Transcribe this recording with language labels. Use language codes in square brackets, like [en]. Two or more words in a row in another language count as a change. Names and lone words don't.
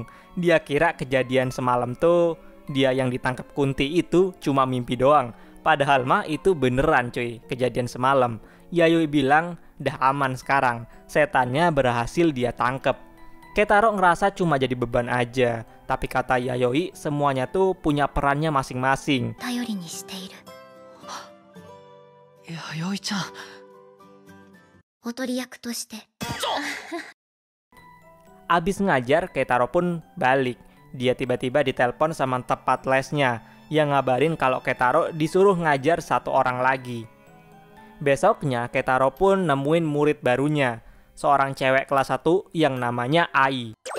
[id] Dia kira kejadian semalam tuh dia yang ditangkap Kunti itu cuma mimpi doang. Padahal mah itu beneran cuy, kejadian semalam. Yayoi bilang, dah aman sekarang, setannya berhasil dia tangkep. Keitaro ngerasa cuma jadi beban aja, tapi kata Yayoi semuanya tuh punya perannya masing-masing. [ja] 頼りにしている。弥生ちゃん。おとり役として。 [id] Abis ngajar, Keitaro pun balik. Dia tiba-tiba ditelepon sama tempat lesnya, yang ngabarin kalau Keitaro disuruh ngajar satu orang lagi. Besoknya, Keitaro pun nemuin murid barunya, seorang cewek kelas 1 yang namanya Ai.